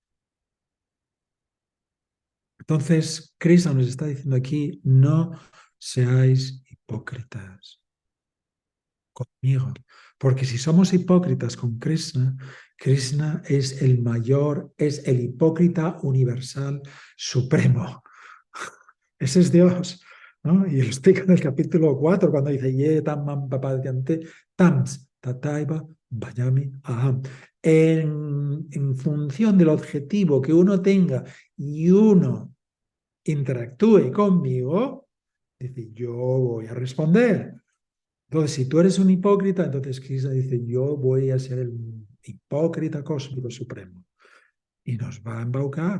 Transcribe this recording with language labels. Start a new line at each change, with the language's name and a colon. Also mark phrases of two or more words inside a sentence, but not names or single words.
Spanish: Entonces, Krishna nos está diciendo aquí, no seáis hipócritas conmigo, porque si somos hipócritas con Krishna, Krishna es el mayor, es el hipócrita universal supremo. Ese es Dios, ¿no? Y lo explica en el capítulo 4 cuando dice,
Sanskrit: Ye tam papadyante tams tataiva vayami aham.
Spanish: En función del objetivo que uno tenga y uno interactúe conmigo, dice, yo voy a responder. Entonces, si tú eres un hipócrita, entonces Krishna dice, yo voy a ser hipócrita cósmico supremo, y nos va a embaucar.